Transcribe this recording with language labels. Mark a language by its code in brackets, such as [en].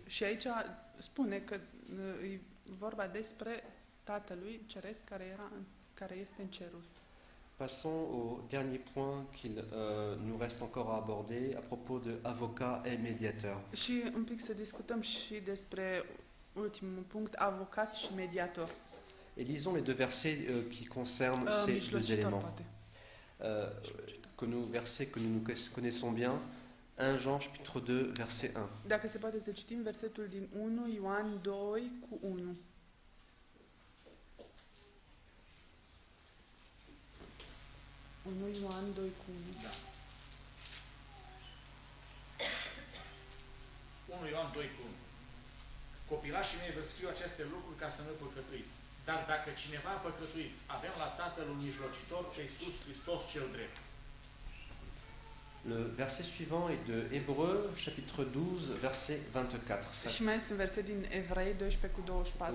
[ro] Și aici spune că e vorba despre Tatălui Ceresc care este în ceruri. [fr] Passons au dernier point qu'il nous reste encore à aborder à propos de avocat et médiateur. [ro] Și un pic să discutăm și despre ultimul punct, avocat și mediator. [fr] Et lisons les deux versets qui concernent ces deux [ro] Mijlocitor, [fr] éléments. [ro] poate. [fr] Versets que nous connaissons bien. 1 Jean chapitre 2 verset 1. [ro] Dacă se poate să citim versetul din 1 Ioan 2:1. Ioan 2:1. Da. 1 Ioan 2:1. Copilașii mei vă scriu aceste lucruri ca să nu păcătuiți. Dar dacă cineva a păcătuit, avem la Tatăl un mijlocitor, pe Iisus Hristos cel drept. [fr] Le verset suivant est de Hébreux, chapitre 12, verset 24. Ça [ro] Și mai este un verset din Evrei 12 cu 24,